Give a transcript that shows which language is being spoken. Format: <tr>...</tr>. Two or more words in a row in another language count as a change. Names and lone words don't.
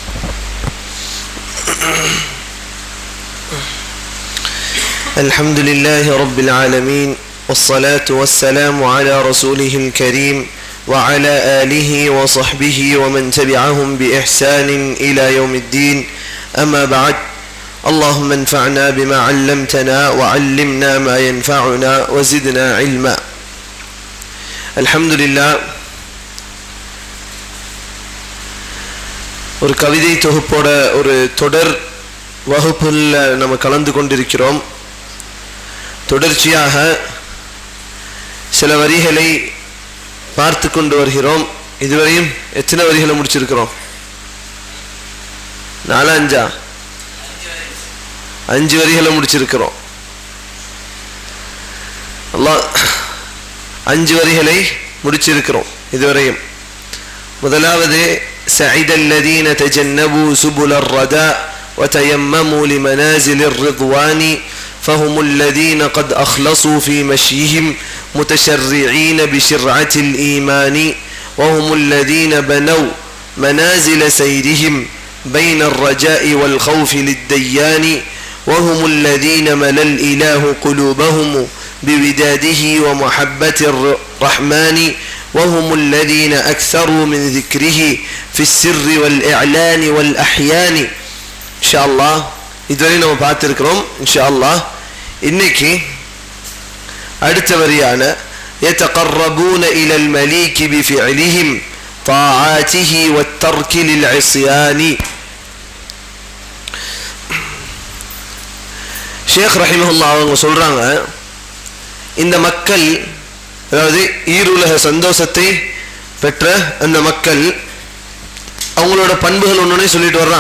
<ar>الحمد لله رب العالمين والصلاة والسلام على رسوله الكريم وعلى آله وصحبه ومن تبعهم بإحسان إلى يوم الدين. أما بعد، اللهم انفعنا بما علمتنا وعلمنا ما ينفعنا وزدنا علما. الحمد لله.</ar> <ta>ஒரு கவிதை தொகுப்போட ஒரு தொடர் வகுப்பில் நம்ம கலந்து கொண்டிருக்கிறோம். தொடர்ச்சியாக சில வரிகளை பார்த்து கொண்டு வருகிறோம். இதுவரையும் எத்தனை வரிகளை முடிச்சிருக்கிறோம்? 4 5 வரிகளை முடிச்சிருக்கிறோம். அல்லாஹ் 5 வரிகளை முடிச்சிருக்கிறோம் இதுவரையும்.</ta> <ar>முதலாவது سعد الذين تجنبوا سبل الرداء وتيمموا لمنازل الرضوان فهم الذين قد أخلصوا في مشيهم متشرعين بشرعة الإيمان وهم الذين بنوا منازل سيرهم بين الرجاء والخوف للديان وهم الذين ملأ الإله قلوبهم بوداده ومحبة الرحمن وهم الذين أكثروا من ذكره في السر والإعلان والأحيان. إن شاء الله</ar> <ta>இதுவரை நம்ம பார்த்திருக்கிறோம்.</ta> <ar>إن شاء الله</ar> <ta>இன்னைக்கு அடுத்த வரியான</ta> <ar>يتقربون إلى المليك بفعلهم طاعاته والترك للعصيان.</ar> <ta>ஷேக் ரஹிமஹுல்லாஹ் அவங்க சொல்றாங்க, இந்த மக்கள், அதாவது ஈருலக சந்தோஷத்தை பெற்ற அந்த மக்கள், அவங்களோட பண்புகள் ஒன்னொன்னே சொல்லிட்டு வர்றாங்க.</ta>